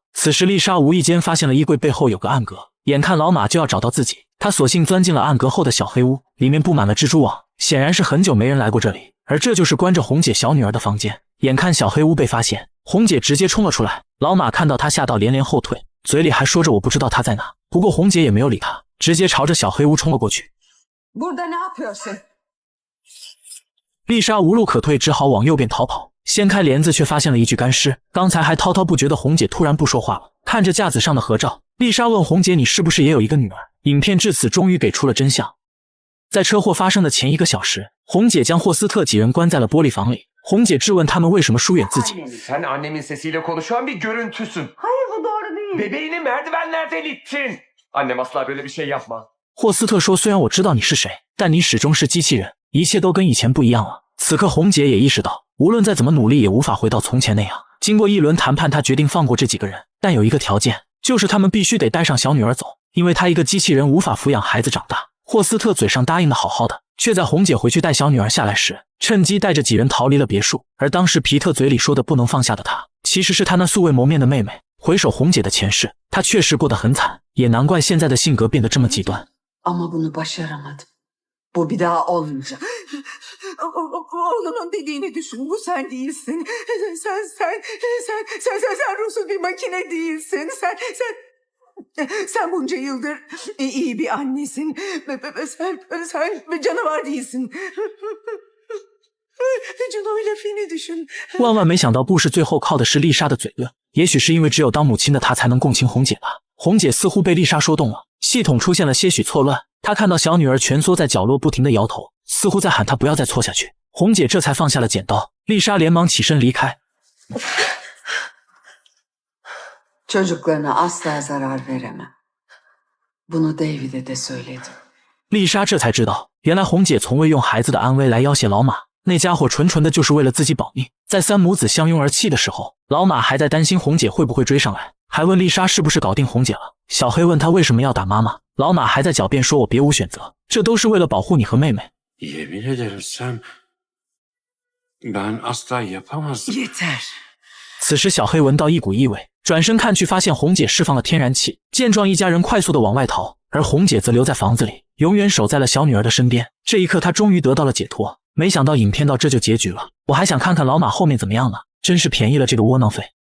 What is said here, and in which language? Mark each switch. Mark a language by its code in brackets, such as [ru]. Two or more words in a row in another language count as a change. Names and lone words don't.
[zh] 此时丽莎无意间发现了衣柜背后有个暗格，眼看老马就要找到自己，她索性钻进了暗格后的小黑屋，里面布满了蜘蛛网，显然是很久没人来过这里，而这就是关着红姐小女儿的房间。眼看小黑屋被发现，红姐直接冲了出来，老马看到她吓到连连后退，嘴里还说着我不知道她在哪，不过红姐也没有理她，直接朝着小黑屋冲了过去。 [tr] Burada ne yapıyorsun? [zh] 丽莎无路可退，只好往右边逃跑。掀开帘子，却发现了一具干尸。刚才还滔滔不绝的红姐突然不说话了，看着架子上的合照，丽莎问红姐：“你是不是也有一个女儿？” 影片至此终于给出了真相。在车祸发生的前1个小时，红姐将霍斯特几人关在了玻璃房里。红姐质问他们为什么疏远自己。 [tr] Sen annemin sesiyle konuşan bir görüntüsün. Hayır bu doğru değil. Bebeğini merdivenlerden ittin. Annem asla böyle bir şey yapmaz. [zh] 霍斯特说：“虽然我知道你是谁，但你始终是机器人，一切都跟以前不一样了。” 此刻红姐也意识到，无论再怎么努力也无法回到从前那样。经过一轮谈判，她决定放过这几个人，但有一个条件，就是他们必须得带上小女儿走，因为她一个机器人无法抚养孩子长大。霍斯特嘴上答应的好好的，却在红姐回去带小女儿下来时，趁机带着几人逃离了别墅。而当时皮特嘴里说的不能放下的他，其实是他那素未谋面的妹妹。回首红姐的前世，她确实过得很惨，也难怪现在的性格变得这么极端。 [tr] Ama bunu başaramadım. Bu bir daha olmayacak. Oğlunun dediğini düşün. Bu sen değilsin. Sen ruhsuz bir makine değilsin. Sen bunca yıldır iyi bir annesin. Sen canavar değilsin. Cano ile Fin'i düşün. [zh] 万万没想到，故事最后靠的是丽莎的嘴遁。也许是因为只有当母亲的她才能共情红姐吧。红姐似乎被丽莎说动了，系统出现了些许错乱。她看到小女儿蜷缩在角落，不停地摇头，似乎在喊她不要再错下去。红姐这才放下了剪刀。丽莎连忙起身离开。 [tr] Çocuklarına asla zarar veremem. Bunu David'e de söyledim. [zh] 丽莎这才知道，原来红姐从未用孩子的安危来要挟老马，那家伙纯的就是为了自己保命。在3母子相拥而泣的时候，老马还在担心红姐会不会追上来，还问丽莎是不是搞定红姐了。小黑问他为什么要打妈妈，老马还在狡辩说我别无选择，这都是为了保护你和妹妹。 [tr] Yemin ederim sen... Ben asla yapamazdım. Yeter. [zh] 此时小黑闻到一股异味，转身看去，发现红姐释放了天然气。见状，一家人快速的往外逃，而红姐则留在房子里，永远守在了小女儿的身边。这一刻，她终于得到了解脱。没想到影片到这就结局了，我还想看看老马后面怎么样呢，真是便宜了这个窝囊废。